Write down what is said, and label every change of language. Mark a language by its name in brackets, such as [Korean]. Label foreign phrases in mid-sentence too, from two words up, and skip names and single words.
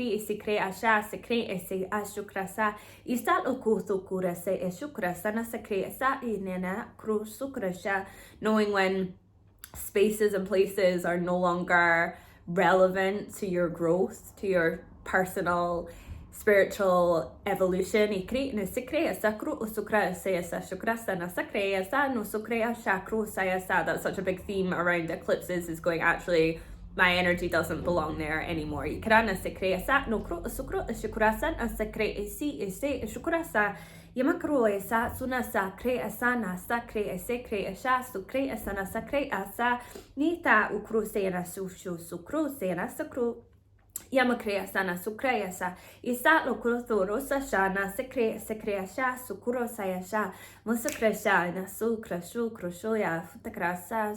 [English] Knowing when spaces and places are no longer relevant to your growth, to your personal spiritual evolution. That's such a big theme around eclipses, is going, actually my energy doesn't belong there anymore. Yamakro esa suna sakre asana sakre esekre asha sukre asana sakre asa nita ukru sena sushu sukru sena sakru yamakre asana sukre asa isa lokro thorosa shana sekre sekre asha sukuro sayasha musakre sha na sukra shukro shoya futakrasa.